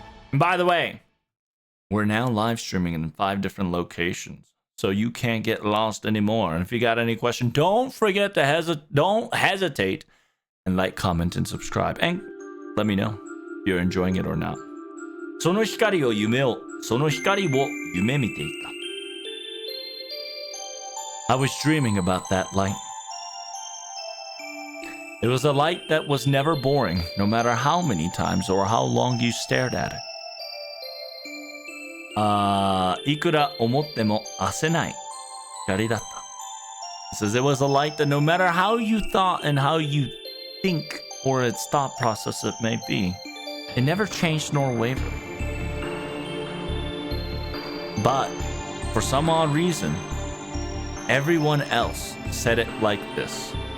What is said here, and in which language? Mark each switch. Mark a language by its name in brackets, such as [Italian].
[English] And by the way, we're now live streaming in 5 different locations, so you can't get lost anymore. And if you got any question, don't forget to don't hesitate and like, comment, and subscribe. And let me know if you're enjoying it or not. [Japanese] その光を夢を、その光を夢見ていた。 [English] I was dreaming about that light. It was a light that was never boring, no matter how many times or how long you stared at it. [Japanese] いくら思っても褪せない光だった。 [English] It says it was a light that no matter how you thought and how you think or its thought process it may be, it never changed nor wavered. But for some odd reason, everyone else said it like this.